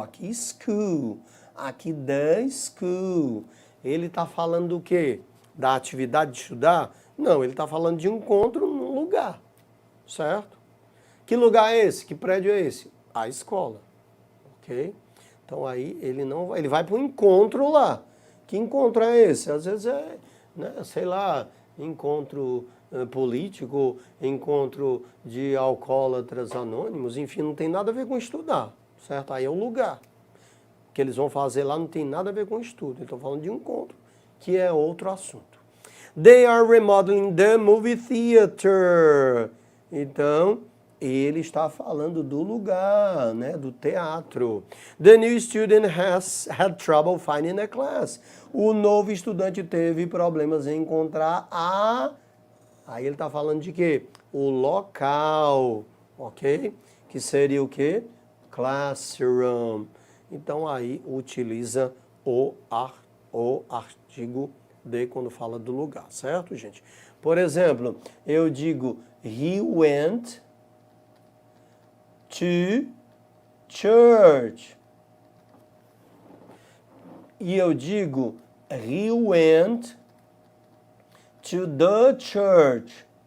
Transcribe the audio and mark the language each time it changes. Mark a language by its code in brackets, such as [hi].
[pt] Aqui [en] school, aqui the school. [pt] Ele está falando do quê? Da atividade de estudar? Não, ele está falando de encontro num lugar, certo? Que lugar é esse? Que prédio é esse? A escola, ok? Então aí ele não vai, ele vai para um encontro lá. Que encontro é esse? Às vezes é, né, sei lá, encontro político, encontro de alcoólatras anônimos, enfim, não tem nada a ver com estudar, certo? Aí é o lugar. O que eles vão fazer lá não tem nada a ver com estudo. Estou falando de encontro, que é outro assunto. [en] They are remodeling the movie theater. [pt] Então, ele está falando do lugar, né, do teatro. [en] The new student has had trouble finding a class. [pt] O novo estudante teve problemas em encontrar a... Aí ele está falando de quê? O local, ok? Que seria o quê? Classroom. Então aí utiliza o artigo de quando fala do lugar, certo, gente? Por exemplo, eu digo, [en] he went to church. [pt] E eu digo, [en] he went to the church.